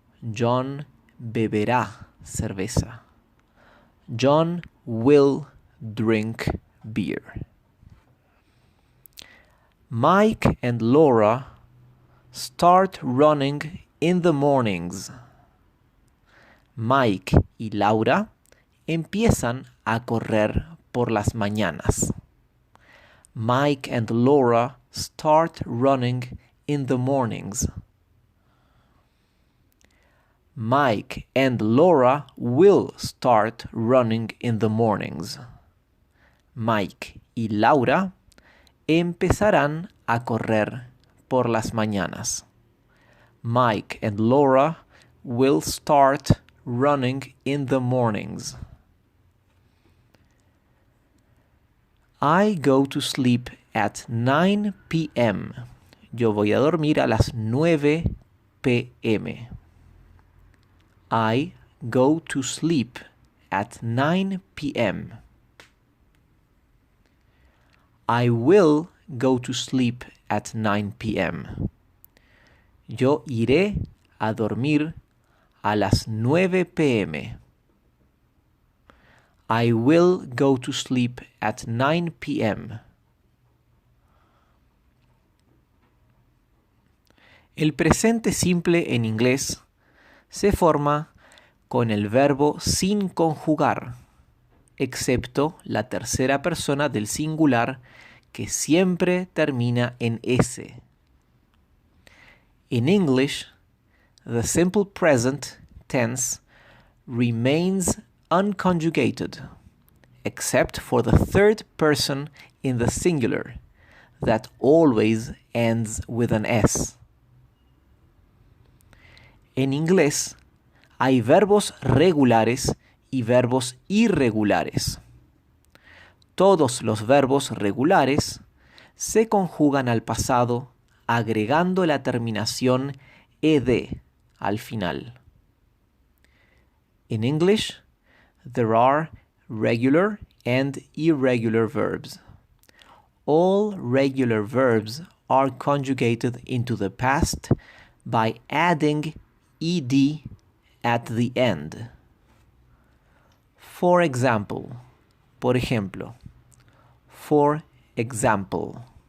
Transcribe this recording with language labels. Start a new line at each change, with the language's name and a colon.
Spanish: John beberá cerveza.
English: John will drink beer. Mike and Laura start running in the mornings.
Spanish: Mike y Laura empiezan a correr por las mañanas.
English: Mike and Laura start running in the mornings. Mike and Laura will start running in the mornings.
Spanish: Mike y Laura empezarán a correr por las mañanas.
English: Mike and Laura will start running in the mornings. I go to sleep at 9 p.m.
Spanish: Yo voy a dormir a las 9 p.m.
English: I go to sleep at 9 p.m. I will go to sleep at 9 p.m.
Spanish: Yo iré a dormir a las 9 p.m.
English: I will go to sleep at 9 p.m.
Spanish: El presente simple en inglés se forma con el verbo sin conjugar, excepto la tercera persona del singular que siempre termina en S.
English: In English, the simple present tense remains unconjugated, except for the third person in the singular, that always ends with an S.
Spanish: En inglés, hay verbos regulares y verbos irregulares. Todos los verbos regulares se conjugan al pasado agregando la terminación ed al final.
English: In English, there are regular and irregular verbs. All regular verbs are conjugated into the past by adding ed at the end. For example,
Spanish: por ejemplo,
English: for example.